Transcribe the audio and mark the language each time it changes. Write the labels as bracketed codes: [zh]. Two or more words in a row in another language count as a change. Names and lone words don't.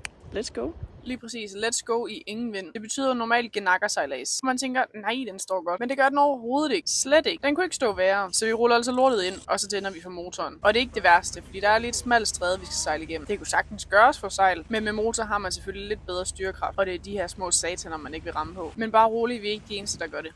[en] Let's go. [da] Lige præcis. [en] Let's go [da] i ingen vind. Det betyder normalt genakkersejlads. Man tænker, nej, den står godt. Men det gør den overhovedet ikke. Slet ikke. Den kunne ikke stå værre. Så vi ruller altså lortet ind, og så tænder vi for motoren. Og det er ikke det værste, fordi der er lidt smalt stræde, vi skal sejle igennem. Det kunne sagtens gøres for sejl, men med motor har man selvfølgelig lidt bedre styrekraft. Og det er de her små sataner, man ikke vil ramme på. Men bare roligt, vi er ikke de eneste, der gør det.